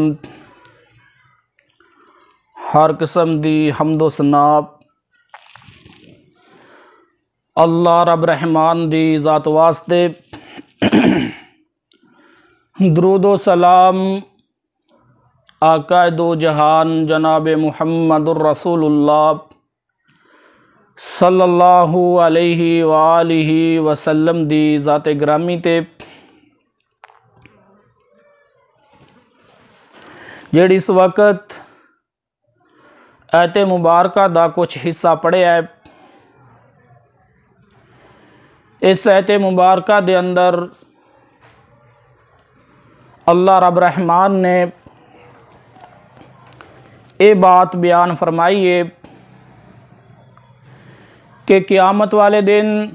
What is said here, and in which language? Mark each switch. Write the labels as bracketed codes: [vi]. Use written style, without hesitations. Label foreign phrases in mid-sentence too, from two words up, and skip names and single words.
[pa] ਹਰ ਕਿਸਮ ਦੀ ਹਮਦੋ ਸਨਾ ਅੱਲਾਹ ਰੱਬ ਰਹਿਮਾਨ ਦੀ ਜ਼ਾਤ ਵਾਸਤੇ। ਦਰੂਦੋ ਸਲਾਮ ਆਕਾ ਦੋ ਜਹਾਨ ਜਨਾਬ [ar] محمد رسول الله صلى الله عليه وآله وسلم [pa] ਦੀ ਜ਼ਾਤ ਗਰਾਮੀ ਤੇ ਜਿਹੜੀ ਇਸ ਵਕਤ ਆਇਤ ਮੁਬਾਰਕਾ ਦਾ ਕੁਝ ਹਿੱਸਾ ਪੜ੍ਹਿਆ ਹੈ। ਇਸ ਆਇਤ ਮੁਬਾਰਕਾ ਦੇ ਅੰਦਰ ਅੱਲਾਹ ਰੱਬ ਰਹਿਮਾਨ ਨੇ ਯੇ ਬਾਤ ਬਿਆਨ ਫ਼ਰਮਾਈ ਹੈ ਕਿ ਕ਼ਿਆਮਤ ਵਾਲੇ ਦਿਨ